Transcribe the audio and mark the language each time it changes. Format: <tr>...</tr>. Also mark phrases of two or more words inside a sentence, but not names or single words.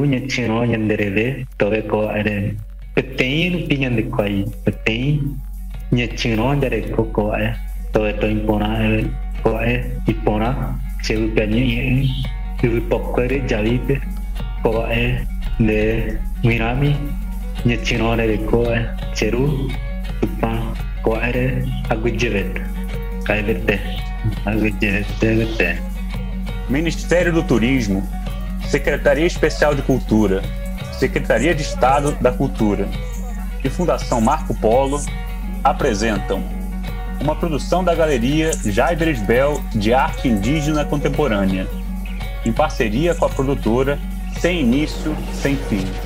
<gun>nyachino nyandereve tobe ko are peteng pinyan de koi peteng nyachino nyandereko ko tobe to impona ko ipona cheu kanyi yu pokkere jalite ko de mirami nyachino nyandereko cheru tupa ko are agujevet kaivete agujevet.</gun> <pt>Ministério do Turismo, Secretaria Especial de Cultura, Secretaria de Estado da Cultura e Fundação Marco Polo apresentam uma produção da Galeria Jair Dresbel de Arte Indígena Contemporânea, em parceria com a produtora Sem Início, Sem Fim.</pt>